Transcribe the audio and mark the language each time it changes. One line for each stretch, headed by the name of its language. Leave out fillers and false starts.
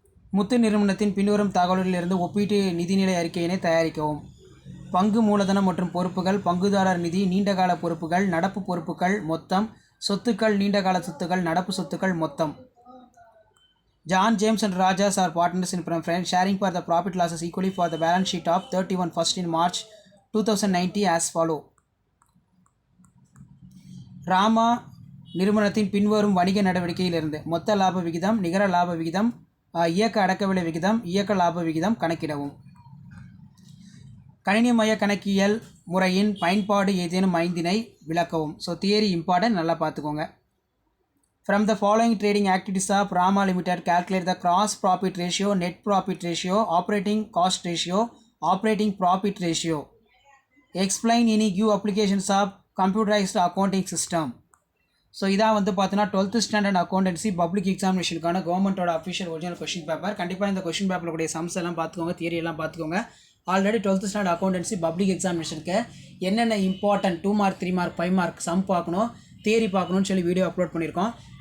Tamil: முத்து நிறுவனத்தின் பின்வரும் தகவல்களிலிருந்து ஒப்பீட்டு நிதிநிலை அறிக்கையினை தயாரிக்கவும். பங்கு மூலதனம் மற்றும் பொறுப்புகள், பங்குதாரர் நிதி, நீண்டகால பொறுப்புகள், நடப்பு பொறுப்புகள் மொத்தம், சொத்துக்கள், நீண்டகால சொத்துக்கள், நடப்பு சொத்துக்கள் மொத்தம்.
English: John James and Rajas are partners in preference, sharing for the profit losses equally for the balance sheet of 31st in March 2019 as follow.
Tamil: Rama நிறுவனத்தின் பின்வரும் வணிக நடவடிக்கையிலிருந்து மொத்த லாப விகிதம், நிகர லாப விகிதம், இயக்க அடக்கவிலை விகிதம், இயக்க லாப விகிதம் கணக்கிடவும். கணினிமய கணக்கியல் முறையின் பயன்பாடு ஏதேனும் 5 விளக்கவும். ஸோ தியரி இம்பார்ட்டன்ட், நல்லா பார்த்துக்கோங்க.
English: From the following trading activities of Rama Limited, calculate the gross profit ratio, net profit ratio, operating cost ratio, operating profit ratio. Explain any new applications of computerized accounting system.
Tamil: So இதான் வந்து பார்த்தீங்கன்னா 12th standard accountancy public எக்ஸாமினேஷனுக்கான கவர்மெண்ட்டோட official original question paper. கண்டிப்பாக இந்த question பேப்பரில் கூடிய sums எல்லாம் பார்த்துக்கோங்க, தியரி எல்லாம் பார்த்துக்கோங்க. Already 12th standard accountancy public எக்ஸாமினேஷனுக்கு என்னென்ன important 2 mark 3 mark 5 mark some பார்க்கணும், தியரி பார்க்கணும்னு சொல்லி வீடியோ அப்லோட் பண்ணியிருக்கோம்.